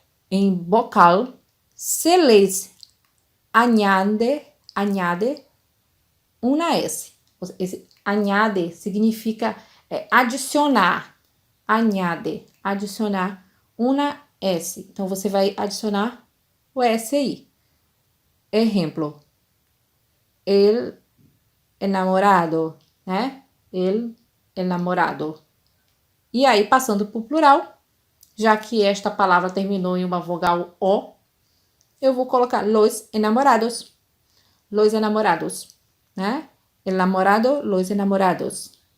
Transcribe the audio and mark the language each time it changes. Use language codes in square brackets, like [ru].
[pt] Em [es] vocal, se les añade [pt] uma S. Esse [es] añade [pt] significa adicionar. Adicionar uma S. Então, você vai adicionar o S aí. Exemplo. [es] El enamorado, né? El enamorado. [pt] E aí, passando para o plural, já que esta palavra terminou em uma vogal O, eu vou colocar [es] los enamorados. Los enamorados, né? El namorado, los enamorados.